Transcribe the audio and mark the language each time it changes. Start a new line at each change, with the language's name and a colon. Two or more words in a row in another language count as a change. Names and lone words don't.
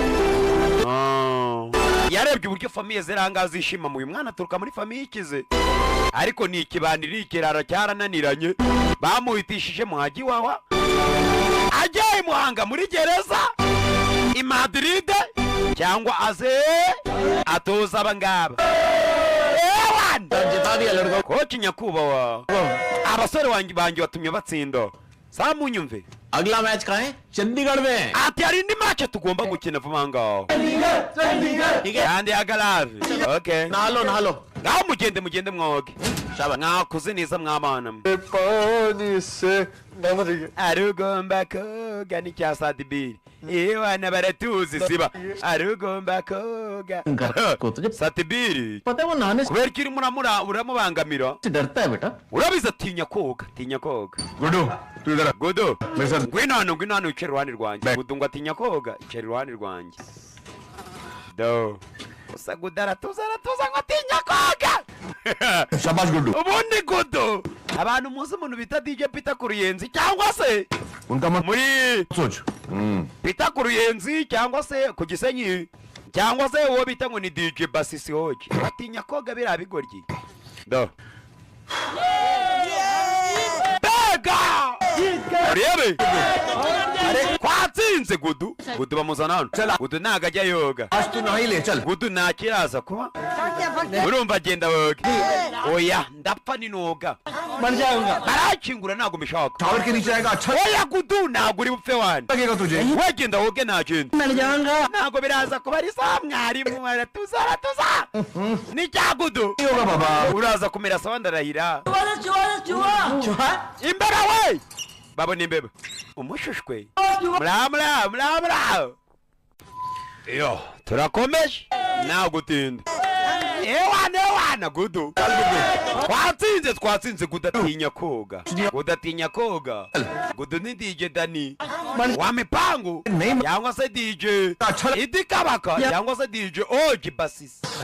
Kinyarwanda: yarebye uburyo famiye ziranga zishima mu uyu mwana aturuka muri famiye ikize ariko ni ikibandiri ikirara cyarananiranye bamuhitishije muhaji wawa ajyaye Muhanga muri gereza i Madrid cyangwa aze atoza abangaba koci nyakubahwa abasore wanjye banjye batumye batsinda samunyumve
Hindi: अगला मैच कहाँ है चंडीगढ़ में
Kinyarwanda: ati hari indi match tugomba gukina vuba ngaho kandi agarave okay
Hindi: नहा लो
Kinyarwanda: ngaho mugende mwoge mwakoze neza mwamana
Hindi: पानी से
Kinyarwanda: arugomba koga n'icya satibiri iwana baratuzi siba arugomba koga satibiri
Hindi: पता है वो नहाने
Kinyarwanda: kubera ko urimo uramubangamira
Hindi: से डरता है बेटा
Kinyarwanda: urabizi atinya koga
Hindi: गुड्डू तू इधर
Kinyarwanda: gudu
Hindi: मेरे साथ
Kinyarwanda: ngwino hano wicare iruhande rwanjye gudu ngo atinya koga icara iruhande rwanjye do gusa gudu aratuza ngo atinya koga
Hindi: शाबाश गुड्डू
Kinyarwanda: ubundi gudu abantu muzi umuntu bita DJ Peter ku Ruyenzi cyangwa se
Hindi: उनका मत
Kinyarwanda: muri
Hindi: सोच
Kinyarwanda: Peter ku Ruyenzi cyangwa se ku Gisenyi cyangwa se uwo bita ngo ni DJ Basisi hoje atinya koga biriya bigoryi do bega urebe kwa twatsinze gudu bamuzana hano gudu ntago ajya yoga
Hindi: आज तू नहीं ले चल
Kinyarwanda: gudu ntakiraza kuba urumva agenda woga oya ndapfa ninoga
Hindi: मर जाऊंगा
Kinyarwanda: barakingura ntago mbishaka
Hindi: टावर के नीचे आएगा अच्छा
Kinyarwanda: oya gudu ntago uri bupfe wani
Hindi: लगेगा तुझे
Kinyarwanda: wegenda woge ntagenda
Hindi: मर जाऊंगा
Kinyarwanda: ntago biraza kuba ari sa mwarimu aratuza ni cya gudu
Hindi: नहीं होगा बाबा
Kinyarwanda: uraza kumera sawa ndarahira
Hindi: चुहा
Kinyarwanda: imbeba we babona imbeba umushushwe mura iyo turakomeje nta gutinda ewana gudu twatsinze kudatinya koga gudu ni DJ Dani wa mipangu cyangwa se DJ Idi Kabaka cyangwa se DJ Oji Basis